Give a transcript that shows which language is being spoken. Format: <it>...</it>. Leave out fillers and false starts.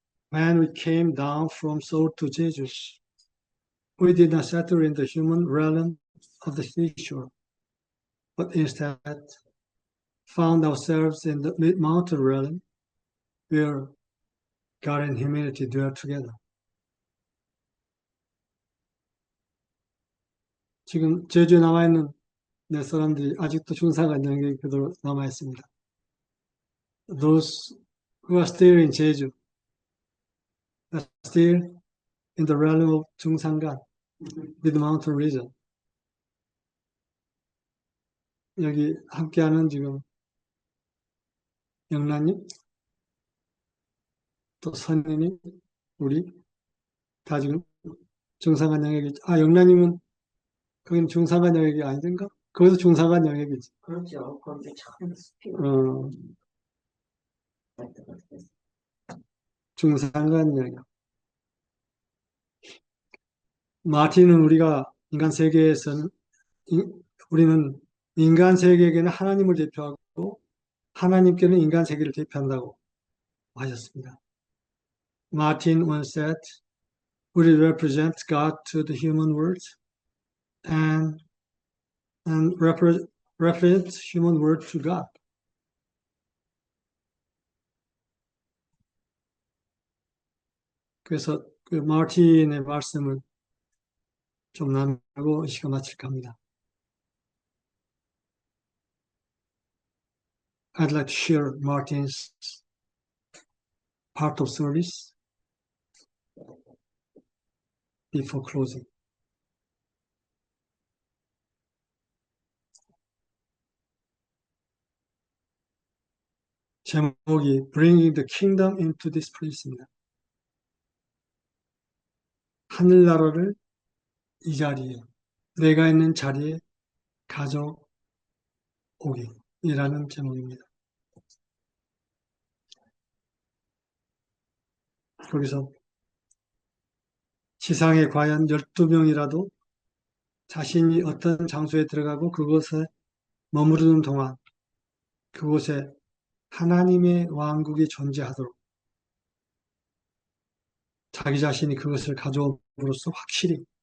<en>When we came down from Seoul to Jeju, we did not settle in the human realm of the seashore, but instead found ourselves in the mid-mountain realm where God and humanity dwell together.</en> <ko>지금 제주에 남아있는 내 사람들이 아직도 중산간 영역에 그대로 남아있습니다.</ko> <en>Those who are still in Jeju are still in the realm of 중산간, mid-mountain region.</en> <ko>여기 함께하는 지금 영란님, 또 선생님, 우리 다 지금 중산간 영역이죠. 아, 영란님은 거기는 중산간 영역이 아니던가? 거기서 중산간 영역이지. 그렇죠. 거기 참 습해요. 중산간 영역. 마틴은 우리가 인간 세계에서는 우리는 인간 세계에게는 하나님을 대표하고 하나님께는 인간 세계를 대표한다고 하셨습니다.</ko> <en>Martin once said, "We represent God to the human world, and represent human world to God."</en> <ko>그래서 그 마틴의 말씀을 좀 나누고 시간 마칠까 합니다.</ko> <en>I'd like to share Martin's part of service before closing.</en> <ko>제목이</ko> <en>Bringing the Kingdom into this Place</en> <ko>입니다. 하늘나라를 이 자리에, 내가 있는 자리에 가져오기이라는 제목입니다. 거기서 지상에 과연 12명이라도 자신이 어떤 장소에 들어가고 그곳에 머무르는 동안 그곳에 하나님의 왕국이 존재하도록 자기 자신이 그것을 가져옴으로써 확실히</ko>